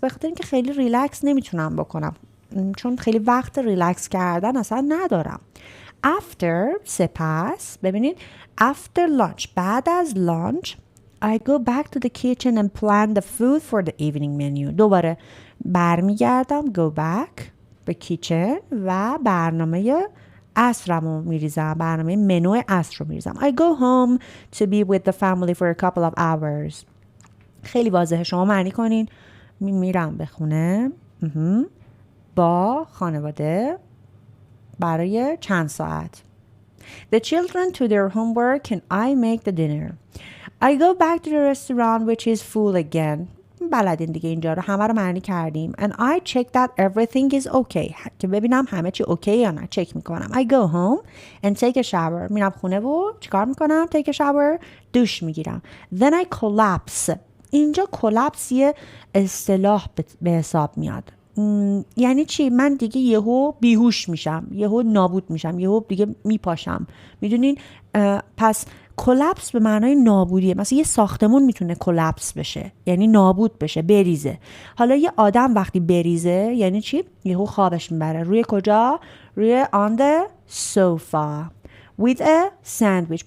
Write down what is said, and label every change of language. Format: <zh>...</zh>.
<fa>بخاطر اینکه خیلی ریلکس نمیتونم بکنم. چون خیلی وقت ریلکس کردن اصلا ندارم.</fa> <en>After</en> <fa>سپس ببینید</fa> <en>after lunch</en> <fa>بعد از</fa> <en>lunch I go back to the kitchen and plan the food for the evening menu.</en> <fa>دوباره برمیگردم go back به کیچن و برنامه عصرمو میریزم، برنامه منو عصر رو میریزم.</fa> <en>I go home to be with the family for a couple of hours.</en> <fa>خیلی واضحه، شما معنی کنین. میرم به خونه با خانواده برای چند ساعت.</fa> <en>The children to their homework and I make the dinner. I go back to the restaurant which is full again.</en> <fa>بلدین دیگه اینجا رو همه رو معنی کردیم.</fa> <en>And I check that everything is okay.</en> <fa>که ببینم همه چی اوکی یا نه. چک میکنم.</fa> <en>I go home and take a shower.</en> <fa>میرم خونه و چیکار میکنم؟</fa> <en>Take a shower.</en> <fa>دوش میگیرم.</fa> <en>Then I collapse.</en> <fa>اینجا collapse یه اصطلاح به حساب میاد. یعنی چی؟ من دیگه یهو بیهوش میشم، یهو نابود میشم، یهو دیگه میپاشم. میدونین؟ پس کلپس به معنای نابودیه. مثلا یه ساختمون میتونه کلپس بشه، یعنی نابود بشه، بریزه. حالا یه آدم وقتی بریزه یعنی چی؟ یهو خوابش میبره. روی کجا؟ روی</fa> <en>on the sofa with a sandwich.</en>